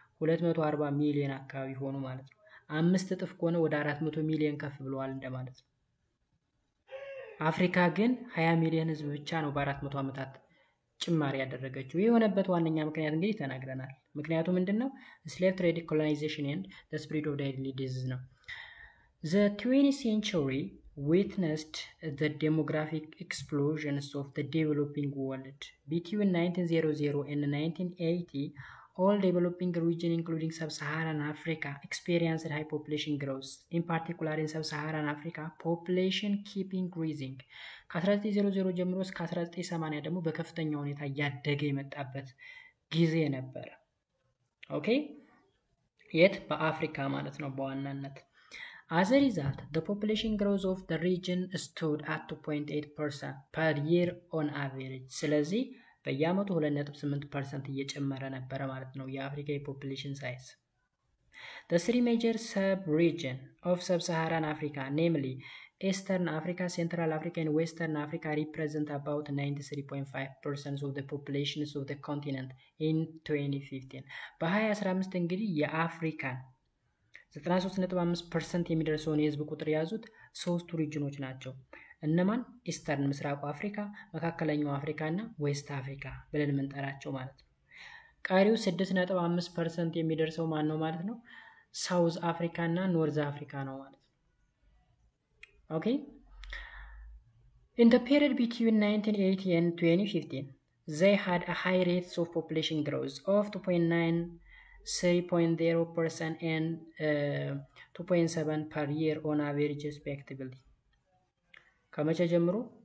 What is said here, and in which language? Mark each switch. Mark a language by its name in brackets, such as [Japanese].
[Amharic] 240 ሚሊዮን አካባቢ ሆኑ ማለት ነው። 5 እጥፍ ከሆነ ወደ 400 ሚሊዮን ከፍ ብለዋል እንደማለት ነው። አፍሪካ ግን 20 ሚሊዮን ህዝብ ብቻ ነው በ400 ዓመታት ጭማሪ ያደረገችው። ይህ የሆነበት ዋነኛ ምክንያት እንግዲህ ተናግረናል። ምክንያቱ ምንድነው? [English] slave trade, colonization and the spread of deadly disease ነው። The 20th century witnessed the demographic explosions of the developing world. Between 1900 and 1980, all developing regions including sub-Saharan Africa experienced high population growth. In particular in sub-Saharan Africa, population keep increasing. [Amharic] ከ1900 ጀምሮ እስከ 1980 ደግሞ በከፍተኛ ሁኔታ ያደገ የመጣበት ጊዜ ነበር። ኦኬ የት? በአፍሪካ ማለት ነው በዋናነት። [English] As a result, the population growth of the region stood at 2.8% per year on average. [Amharic] ስለዚህ በየአመቱ 2.8% እየጨመረ ነበረ ማለት ነው የአፍሪካ የፖፑሌሽን ሳይዝ። [English] The three major sub-regions of sub-Saharan Africa, namely Eastern Africa, Central Africa and Western Africa represent about 93.5% of the populations of the continent in 2015. [Amharic] በ2015 እንግዲህ የአፍሪካን 93.5% የሚደርሰውን የህዝብ ቁጥር የያዙት ሶስቱ ሪጅኖች ናቸው። እነማን? ኢስተርን ምስራቁ አፍሪካ፣ መካከለኛው አፍሪካ እና ዌስት አፍሪካ ብለን የምንጠራቸው ማለት ነው። ቀሪው 6.5% የሚደርሰው ማን ነው ማለት ነው? ሳውዝ አፍሪካ እና ኖርዝ አፍሪካ ነው ማለት ነው። [English] ኦኬ in the period between 1980 and 2015 they had a high rates of population growth of 2.9 3.0% and 2.7 per year on average respectively. [Amharic] ከመቼ ጀምሮ?